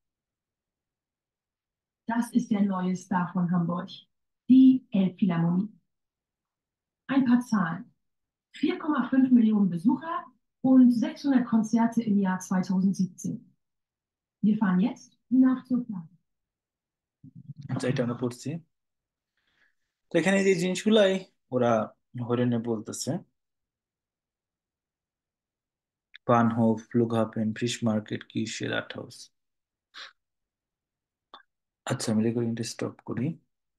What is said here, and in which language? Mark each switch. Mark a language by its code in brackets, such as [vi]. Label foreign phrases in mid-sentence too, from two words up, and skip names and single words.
[de] Das ist der neue Star von Hamburg, die Elbphilharmonie. Ein paar Zahlen. 4,5 Millionen Besucher und 600 Konzerte im Jahr 2017. Wir fahren jetzt nach zur Plage. [bn] আচ্ছা, এটা আমরা পড়ছি। তো এখানে যে জিনিসগুলাই ওরা হরিণে বলতেছে, [de] Bahnhof, Flughafen, Fischmarkt, Kiez, Rathaus. [bn] আচ্ছা, আমি রেকর্ডিংটা স্টপ করি।